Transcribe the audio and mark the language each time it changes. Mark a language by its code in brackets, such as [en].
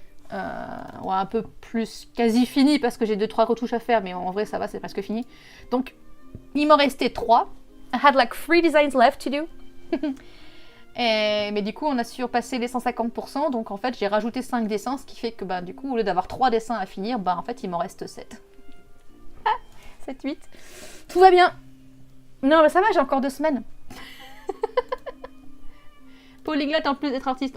[fr] Ouais, un peu plus quasi fini parce que j'ai 2-3 retouches à faire mais en vrai ça va, c'est presque fini. Donc il m'en restait 3. [en] I had like 3 designs left to do. [fr] Mais du coup, on a surpassé les 150%. Donc en fait, j'ai rajouté 5 dessins. Ce qui fait que du coup, au lieu d'avoir 3 dessins à finir, en fait, il m'en reste 7. 7, 8. Tout va bien. Non, mais ça va, j'ai encore 2 semaines. Polyglotte en plus d'être artiste.